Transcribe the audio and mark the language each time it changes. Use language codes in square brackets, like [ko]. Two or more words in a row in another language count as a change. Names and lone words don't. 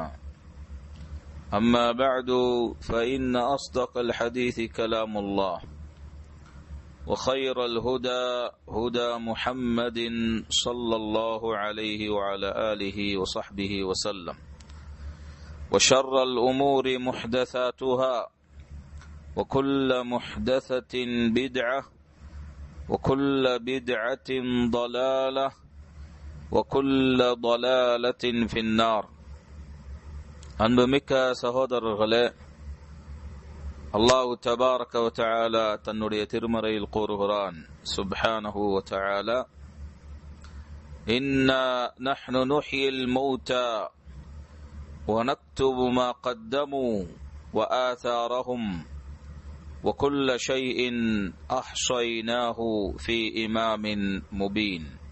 [ar] أما بعد فإن أصدق الحديث كلام الله وخير الهدى هدى محمد صلى الله عليه وعلى آله وصحبه وسلم. وشر الأمور محدثاتها وكل محدثة بدعة وكل بدعة ضلالة وكل ضلالة في النار. [ta] அன்புமிக்க சகோதரர்களே, [ar] الله تبارك وتعالى [ta] தன்னுடைய திருமறையில் கூறுகிறான், [ar] سبحانه وتعالى, إنا نحن نحيي الموتى ونكتب ما قدموا وآثارهم وكل شيء أحصيناه في إمام مبين.